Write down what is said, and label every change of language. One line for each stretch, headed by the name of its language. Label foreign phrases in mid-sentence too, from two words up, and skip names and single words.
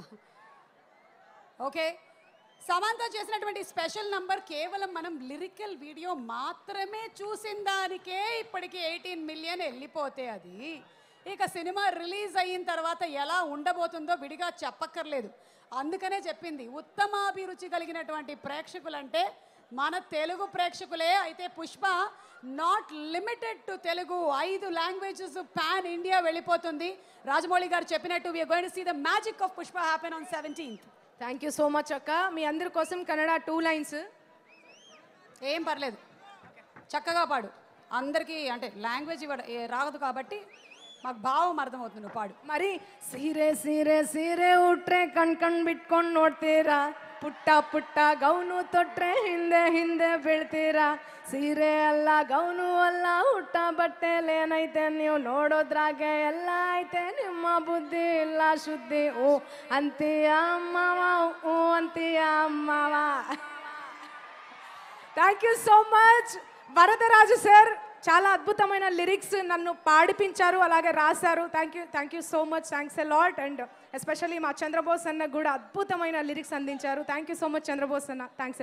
Telugu: ఓకే, సమంత చేసినటువంటి
English: special number
Telugu: కేవలం మనం
English: lyrical video
Telugu: మాత్రమే చూసిన దానికే ఇప్పటికి 18 మిలియన్ వెళ్ళిపోతే అది ఇక సినిమా రిలీజ్ అయిన తర్వాత ఎలా ఉండబోతుందో విడిగా చెప్పక్కర్లేదు. అందుకనే చెప్పింది ఉత్తమాభిరుచి కలిగినటువంటి ప్రేక్షకులంటే మన తెలుగు ప్రేక్షకులే. అయితే పుష్ప
English: not limited to
Telugu: తెలుగు, 5
English: languages pan India
Telugu: వెళ్ళిపోతుంది. రాజమౌళి గారు చెప్పినట్టు
English: we are going to see the magic of Pushpa happen on 17th. thank you so much
Telugu: అక్క. మీ అందరి కోసం కన్నడ 2 లైన్స్. ఏం పర్లేదు, చక్కగా పాడు. అందరికీ అంటే లాంగ్వేజ్ రాదు కాబట్టి మాకు భావం అర్థమవుతుంది, నువ్వు పాడు.
Kannada: మరి ಸೀರೆ ಸೀರೆ ಸೀರೆ ಉಟ್ರೆ ಕಣ್ ಬಿಟ್ಕೊಂಡು ನೋಡ್ತೀರಾ, ಪುಟ್ಟ ಗೌನು ತೊಟ್ರೆ ಹಿಂದೆ ಬೀಳ್ತೀರಾ, ಸೀರೆ ಅಲ್ಲ ಗೌನು ಅಲ್ಲ ಹುಟ್ಟ ಬಟ್ಟೆಲೇನೈತೆ ನೀವು ನೋಡೋದ್ರಾಗೆ ಎಲ್ಲ ಐತೆ, ನಿಮ್ಮ ಬುದ್ಧಿ ಇಲ್ಲ ಶುದ್ಧಿ ಓ ಅಂತೀಯ ಅಮ್ಮವ ಓ ಅಂತೀಯ ಅಮ್ಮವ.
English: thank you so much.
Telugu: వరదరాజు సార్ చాలా అద్భుతమైన లిరిక్స్ నన్ను పాడిపించారు, అలాగే రాశారు.
English: thank you so much, thanks a lot. and especially
Telugu: మా చంద్రబోస్ అన్న కూడా అద్భుతమైన లిరిక్స్ అందించారు.
English: thank you so much చంద్రబోస్ అన్న, thanks a lot.